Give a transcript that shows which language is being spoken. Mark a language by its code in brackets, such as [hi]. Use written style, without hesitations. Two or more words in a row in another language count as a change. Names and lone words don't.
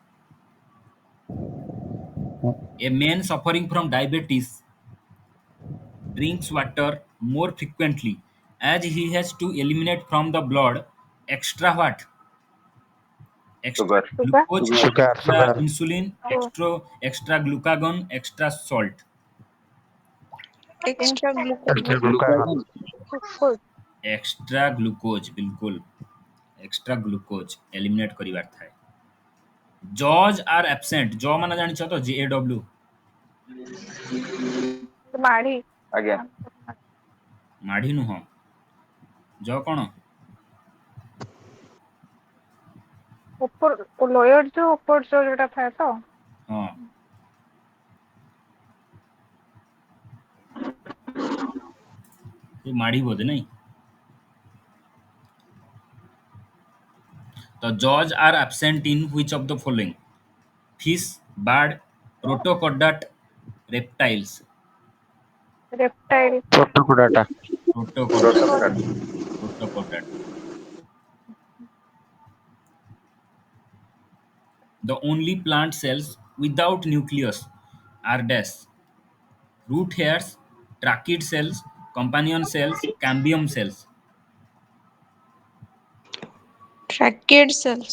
[en] A man suffering from diabetes drinks water more frequently as he has to eliminate from the blood extra what? Extra Sugar. glucose, Sugar. extra insulin, extra glucagon, extra salt. Extra Extra glucose. glucagon. extra glucose [or] बिल्कुल [en] extra glucose eliminate [or] କରିବାର ଥାଏ। [en] jaws are absent [or] जॉ ମାନେ ଜାଣିଛ ତ JAW माढ़ी ଆଜ୍ଞା। ମାଢ଼ି ନୁହ जॉ କୋଣ [hi] ऊपर लोयर जो ऊपर जो जोटा था तो हां ये माढ़ी बोधे नहीं तो [en] jaws are absent in which of the following fish bird protochordate reptiles रेप्टाइल Protocodata. protochordate protochordate the only plant cells without nucleus are dash root hairs trachid cells companion cells cambium cells tracheid cells